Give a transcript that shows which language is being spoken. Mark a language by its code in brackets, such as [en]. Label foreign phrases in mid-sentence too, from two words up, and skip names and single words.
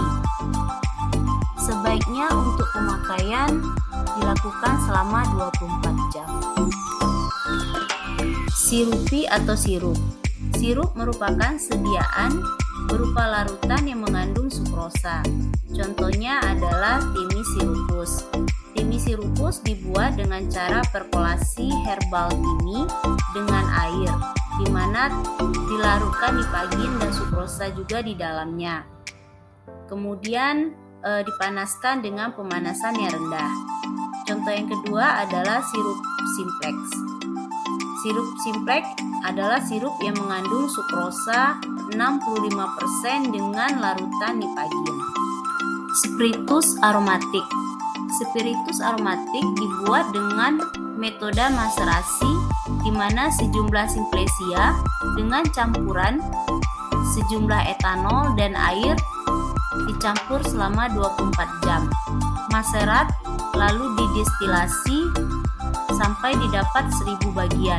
[id] Sebaiknya untuk pemakaian dilakukan selama 24 jam. Sirupi atau sirup. Sirup merupakan sediaan berupa larutan yang mengandung sukrosa. Contohnya adalah Thimis sirupus. Thimis sirupus dibuat dengan cara perkolasi herbal timi dengan air, di mana dilarutkan nipagin dan sukrosa juga di dalamnya. Kemudian dipanaskan dengan pemanasan yang rendah. Contoh yang kedua adalah sirup simplex. Sirup simplex adalah sirup yang mengandung sukrosa 65% dengan larutan nipagin. Spiritus aromatik. Spiritus aromatik dibuat dengan metode maserasi di mana sejumlah simplesia dengan campuran sejumlah etanol dan air dicampur selama 24 jam. Maserat lalu didestilasi sampai didapat 1000 bagian.